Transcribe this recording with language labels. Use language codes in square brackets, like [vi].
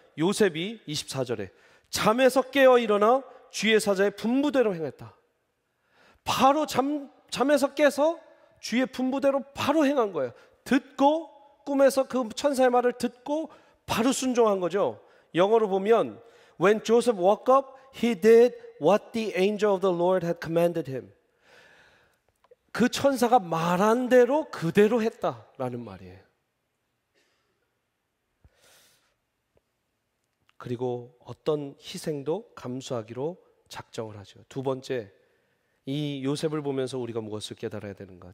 [ko] 요셉이 24절에 잠에서 깨어 일어나 주의 사자의 분부대로 행했다. 바로 잠에서 깨서 주의 분부대로 바로 행한 거예요. 듣고, 꿈에서 그 천사의 말을 듣고 바로 순종한 거죠. 영어로 보면 [en] When Joseph woke up, he did what the angel of the Lord had commanded him. [ko] 그 천사가 말한 대로 그대로 했다라는 말이에요. 그리고 어떤 희생도 감수하기로 작정을 하죠. 두 번째, 이 요셉을 보면서 우리가 무엇을 깨달아야 되는가?